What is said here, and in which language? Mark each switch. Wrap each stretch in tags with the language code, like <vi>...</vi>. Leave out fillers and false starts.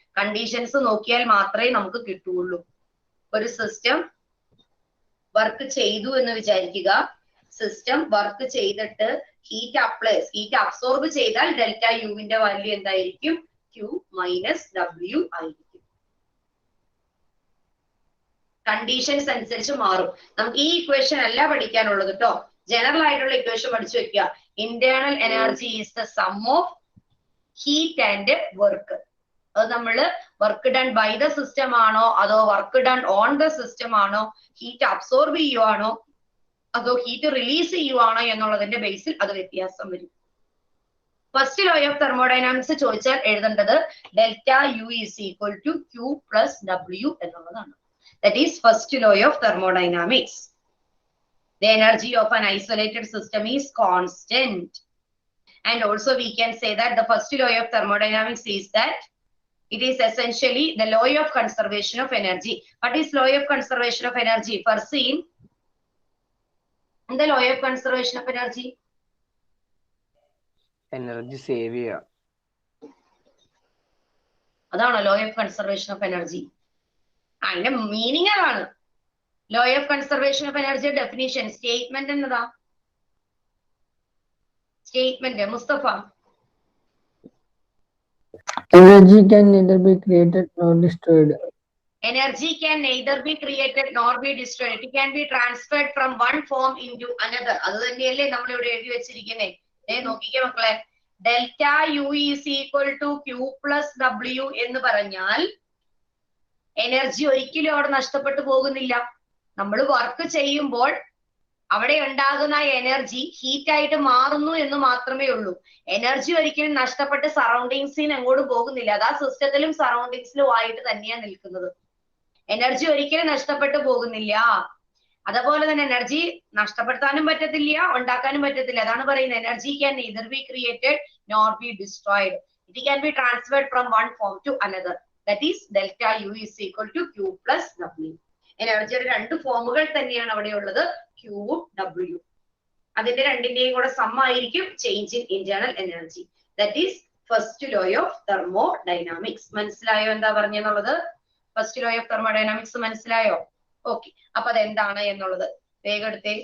<ml>Conditions നോക്കിയാൽ മാത്രമേ നമുക്ക് കിട്ടുള്ളൂ. ഒരു സിസ്റ്റം വർക്ക് ചെയ്തു എന്ന് വിചാരിക്കുക. സിസ്റ്റം വർക്ക് ചെയ്തിട്ട് ഹീറ്റ് അബ്സോർബ് ചെയ്താൽ ΔUവിന്റെ വാല്യൂ എന്തായിരിക്കും? Q minus W ആയിരിക്കും. കണ്ടീഷൻസ് അനുസരിച്ച് മാറും. നമുക്ക് ഈ ഇക്വേഷൻ അല്ല പഠിക്കാനുള്ളത് കേട്ടോ. ജനറൽ ആയിട്ടുള്ള ഇക്വേഷൻ പഠിച്ചു വെക്കുക.</ml> <en>Internal energy is the sum of heat and work.</en> <ml>അത് നമ്മള്</ml> <en>work done by the system</en> <ml>ആണോ അതോ</ml> <en>work done on the system</en> <ml>ആണോ, ഹീറ്റ് അബ്സോർബ് ചെയ്യുവാണോ അതോ ഹീറ്റ് റിലീസ് ചെയ്യുവാണോ എന്നുള്ളതിന്റെ ബേസിൽ അത് വ്യത്യാസം വരും. ഫസ്റ്റ് ലോ ഓഫ് തെർമോഡൈനാമിക്സ് ചോദിച്ചാൽ എഴുതേണ്ടത്</ml> <en>ΔU is equal to Q plus W</en> <ml>എന്നുള്ളതാണ്.</ml> <en>That is first law of thermodynamics. The energy of an isolated system is constant. And also we can say that the first law of thermodynamics is that it is essentially the law of conservation of energy. What is law of conservation of energy? Perceive the law of conservation of energy.</en> <ml>Energy save ചെയ്യുക. അതാണോ law of conservation of energy? അതിന്റെ meaning അതാണ്. Law of conservation of energy definition statement എന്നതാ? Statement Mustafa.</ml> <en>Energy can neither be created nor destroyed. Energy can neither be created nor be destroyed. It can be transferred from one form into another.</en> <ml>അത് തന്നെയല്ലേ നമ്മൾ ഇവിടെ എഴുതി വെച്ചിരിക്കുന്നത്. നോക്കിക്കേ മക്കളെ,</ml> <en>ΔU is equal to Q plus W</en> <ml>എന്ന് പറഞ്ഞാൽ എനർജി ഒരിക്കലും അവിടെ നഷ്ടപ്പെട്ടു പോകുന്നില്ല. നമ്മൾ വർക്ക് ചെയ്യുമ്പോൾ അവിടെ ഉണ്ടാകുന്ന എനർജി ഹീറ്റ് ആയിട്ട് മാറുന്നു എന്ന് മാത്രമേ ഉള്ളൂ. എനർജി ഒരിക്കലും നഷ്ടപ്പെട്ട് സറൗണ്ടിങ്സിന് എങ്ങോട്ടും പോകുന്നില്ല. അത് ആ സിസ്റ്റത്തിലും സറൗണ്ടിങ്സിലും ആയിട്ട് തന്നെയാണ് നിൽക്കുന്നത്. എനർജി ഒരിക്കലും നഷ്ടപ്പെട്ടു പോകുന്നില്ല. അതുപോലെ തന്നെ എനർജി നഷ്ടപ്പെടുത്താനും പറ്റത്തില്ല, ഉണ്ടാക്കാനും പറ്റത്തില്ല. അതാണ് പറയുന്നത്</ml> <en>Energy can neither be created nor be destroyed. It can be transferred from one form to another. That is ΔU is equal to Q plus W.</en> <ml>എനർജിയുടെ രണ്ട് ഫോമുകൾ തന്നെയാണ് അവിടെ ഉള്ളത്, Q W. അതിന്റെ രണ്ടിന്റെയും കൂടെ സം ആയിരിക്കും change in internal energy.</ml> <en>That is first law of thermodynamics.</en> <ml>മനസ്സിലായോ എന്താ പറഞ്ഞെന്നുള്ളത്? ഫസ്റ്റ് ലോ ഓഫ് തെർമോഡൈനാമിക്സ് മനസ്സിലായോ? ഓക്കെ, അപ്പൊ അതെന്താണ് എന്നുള്ളത് വേഗം എടുത്തേ.</ml>